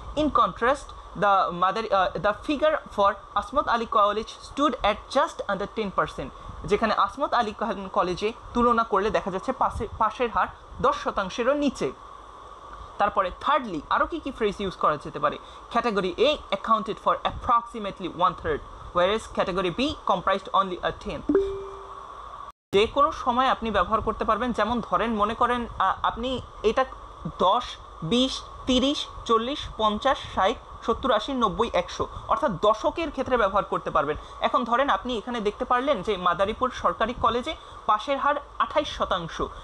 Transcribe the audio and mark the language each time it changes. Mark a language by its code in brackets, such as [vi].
[en] In contrast the figure for Asmat Ali college stood at just under 10%। [bn] যেখানে আসমত আলী খান কলেজে তুলনা করলে দেখা যাচ্ছে পাশের হার 10%-এরও নিচে। তারপরে থার্ডলি আরও কী ফ্রেজ ইউজ করা যেতে পারে? [en] Category A accounted for approximately 1/3, whereas category B comprised only a 10। [bn] যে কোনো সময় আপনি ব্যবহার করতে পারবেন। যেমন ধরেন, মনে করেন আপনি এটা 10, 20, 30, 40, 50, 60, 70, 80, 90, 100 অর্থাৎ দশকের ক্ষেত্রে ব্যবহার করতে পারবেন। এখন ধরেন আপনি এখানে দেখতে পারলেন যে মাদারীপুর সরকারি কলেজে পাশের হার 28%।